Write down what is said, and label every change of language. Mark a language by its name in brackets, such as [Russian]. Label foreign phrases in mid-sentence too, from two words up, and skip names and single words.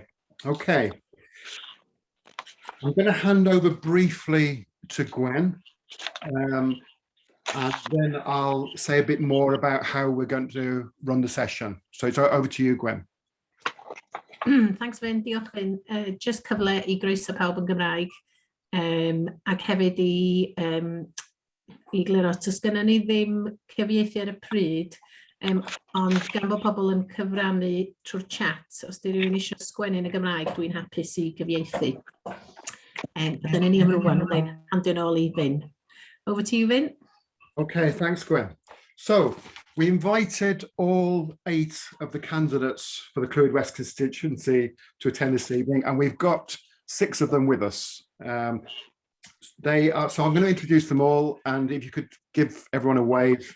[English] Okay. I'm going to hand over briefly to Gwen, and then I'll say a bit more about how we're going to run the session. So it's over to you, Gwen. Thanks, Vin. [Welsh] Diolch, Vin. Just cyfle I groeso pawb yn Gymraeg, ac hefyd i gliro, os gynnon ni ddim cyfieithu ar y pryd, ond gan bod pobl yn cyfrannu trwy'r chat, os di rhywun eisiau sgwennu yn y Gymraeg, dwi'n hapus i gyfieithu. Dyna ni am rwan, yn handio nôl i Vin. [English] Over to you, Vin. Okay, thanks, Gwen. So we invited all 8 of the candidates for the Clwyd West constituency to attend this evening, and we've got 6 of them with us. So I'm going to introduce them all, and if you could give everyone a wave.